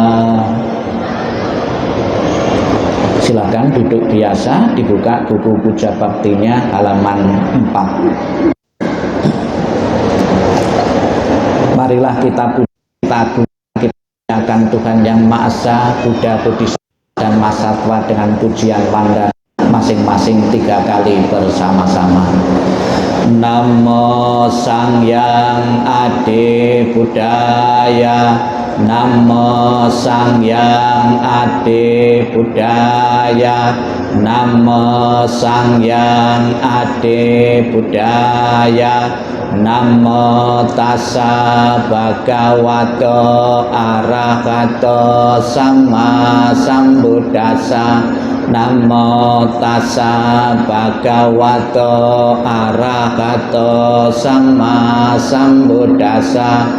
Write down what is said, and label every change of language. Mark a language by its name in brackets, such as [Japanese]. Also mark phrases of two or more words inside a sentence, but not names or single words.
[Indonesian] Silakan duduk biasa, dibuka buku puja baktinya halaman 4. Marilah kita pujakan Tuhan Yang Maha Esa, Buddha, Bodhisattva dan Mahasatwa dengan pujian wanda masing-masing 3 kali bersama-sama. [Kawi] Namo Sangyang Adi Budaya. Namo Sangyang Adi Budaya. Namo Sangyang Adi Budaya. [Pali] Namo tassa bhagavato arahato samma sambuddhassa. Namo tassa bhagavato arahato samma sambuddhassa.